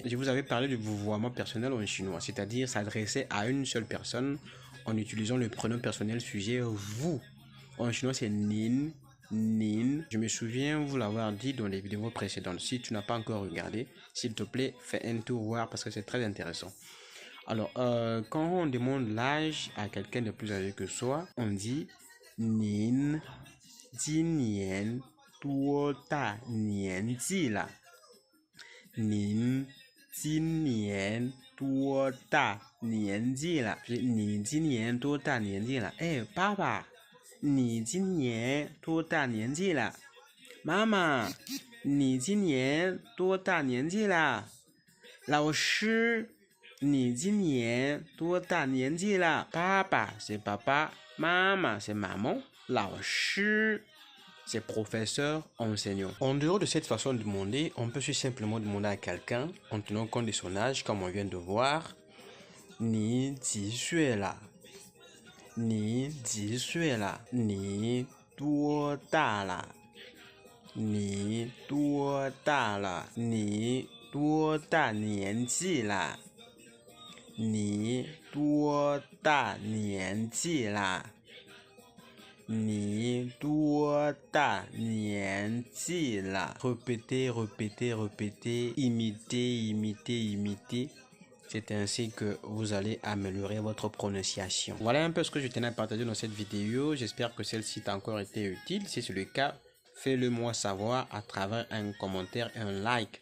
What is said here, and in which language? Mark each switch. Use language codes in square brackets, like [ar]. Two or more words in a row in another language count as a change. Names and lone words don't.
[fr] Je vous avais parlé du vouvoiement personnel en chinois, c'est-à-dire s'adresser à une seule personne en utilisant le pronom personnel sujet vous. En chinois, c'est nin, nin. Je me souviens vous l'avoir dit dans les vidéos précédentes. Si tu n'as pas encore regardé, s'il te plaît, fais un tour voir parce que c'est très intéressant. Alors, quand on demande l'âge à quelqu'un de plus âgé que soi, on dit nin, [zh] 今年多大年纪了? 您今年多大年纪了? 你今年多大年纪了? 哎，爸爸，你今年多大年纪了? 妈妈，你今年多大年纪了? 老师，你今年多大年纪了? [fr] 爸爸 c'est papa, 妈妈 c'est maman, 老师 c'est professeur, enseignant. En dehors de cette façon de demander, on peut simplement demander à quelqu'un, en tenant compte de son âge, comme on vient de voir, [zh] 你几岁了? 你几岁了? 你多大了? 你多大了? 你多大年纪了? 你多大年纪了? 你多大年纪了? [fr] Répétez, répétez, répétez, imitez, imitez, imitez. C'est ainsi que vous allez améliorer votre prononciation. Voilà un peu ce que je tenais à partager dans cette vidéo. J'espère que celle-ci t'a encore été utile. Si c'est le cas, fais-le moi savoir à travers un commentaire et un like.